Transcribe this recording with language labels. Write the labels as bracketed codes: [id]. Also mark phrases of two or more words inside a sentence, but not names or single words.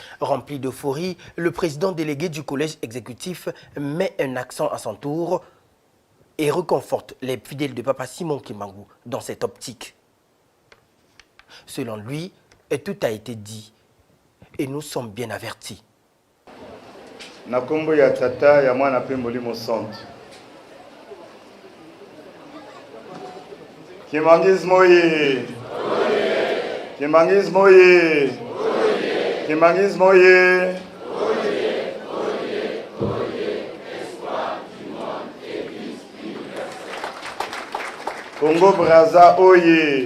[fr] Rempli d'euphorie, le président délégué du collège exécutif met un accent à son tour et reconforte les fidèles de Papa Simon Kimbangu dans cette optique. Selon lui, tout a été dit et nous sommes bien avertis. [ln] Nakombo ya tata ya mwana pe molimo centre. Kimbangismo ye. Kimbangismo ye. Kimbangismo ye. Congo Brazza oye.